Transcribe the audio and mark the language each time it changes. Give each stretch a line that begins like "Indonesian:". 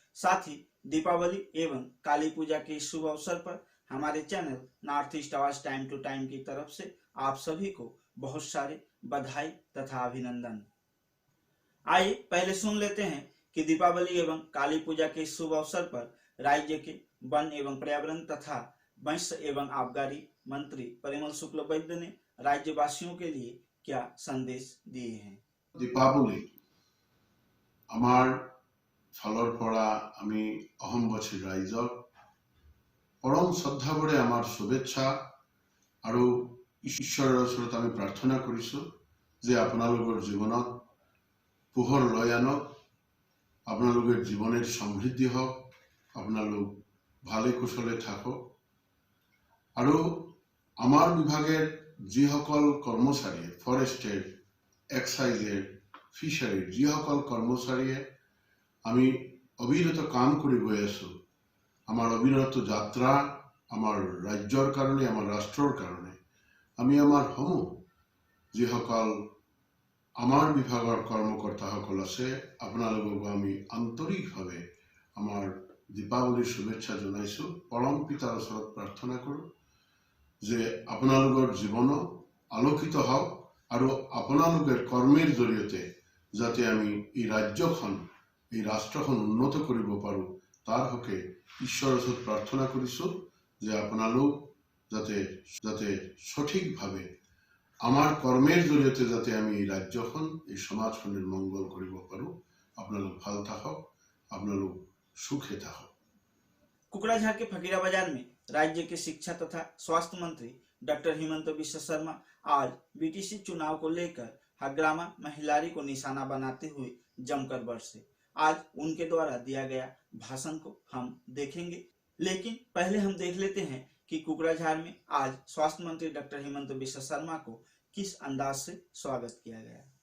Hindi: साथ ही दीपावली एवं काली पूजा के इस शुभ अवसर पर हमारे चैनल नॉर्थ ईस्ट आवाज टाइम टू टाइम की तरफ से आप सभी को बहुत सारे बधाई तथा अभिनंदन। आइए पहले सुन लेते हैं कि दीपावली एवं काली पूजा के इस शुभ अवसर पर राज्य के वन एवं पर्यावरण तथा मत्स्य एवं आबकारी मंत्री परिमल शुक्ल वैद्य ने राज्यवासियों के लिए क्या संदेश दिए हैं।
Assamese: दीपावली आमार फाলৰ পৰা আমি অসমবাসী ৰাইজক পৰম শ্ৰদ্ধাভৰে আমাৰ শুভেচ্ছা আৰু ঈশ্বৰৰ ওচৰত আমি প্ৰাৰ্থনা কৰিছো যে আপোনালোকৰ জীৱনত পোহৰ লৈ আনক, আপোনালোকৰ জীৱনের সমৃদ্ধি হওক, আপোনালোক ভালে কুশলে থাকক আৰু আমাৰ বিভাগের যিসকল কৰ্মচাৰী ফৰেষ্টেৰ এক্সাইজের ফিশারির যিসকল কর্মচারীয়ে আমি অবিরত কাম করে গৈ আছো, আমার অবিরত যাত্রা আমার রাজ্যর কারণে, আমার রাষ্ট্রর কারণে আমি আমার সমূহ যিসকল আমার বিভাগৰ কর্মকর্তাসকল আছে আপোনালোকক আমি আন্তরিকভাবে আমার দীপাৱলীৰ শুভেচ্ছা জনাইছো। পৰম পিতাৰ ওচৰত প্ৰাৰ্থনা কৰো যে আপোনালোকৰ জীৱন আলোকিত হওক আৰু আপোনালোকৰ কৰ্মেৰ জৰিয়তে যাতে আমি এই ৰাজ্যখন, এই ৰাষ্ট্ৰখন উন্নত কৰিব পাৰো তাৰ হকে ঈশ্বৰৰ ওচৰত প্ৰাৰ্থনা কৰিছো যে আপোনালোক যাতে সঠিকভাৱে আমার কর্মের জড়িয়ে যাতে আমি এই রাজ্যখন, এই সমাজখনের মঙ্গল কৰিব পাৰো। আপোনালোক ভাল থাকক, আপোনালোক সুখে থাকক।
Hindi: कुकड़ाझार के फकीरा बाजार में राज्य के शिक्षा तथा स्वास्थ्य मंत्री डॉक्टर हिमंत बिश्व शर्मा आज बीटीसी चुनाव को लेकर हग्रामा महिलारी को निशाना बनाते हुए जमकर बरसे। आज उनके द्वारा दिया गया भाषण को हम देखेंगे, लेकिन पहले हम देख लेते हैं कि कुकड़ाझार में आज स्वास्थ्य मंत्री डॉक्टर हिमंत बिश्व शर्मा को किस अंदाज से स्वागत किया गया।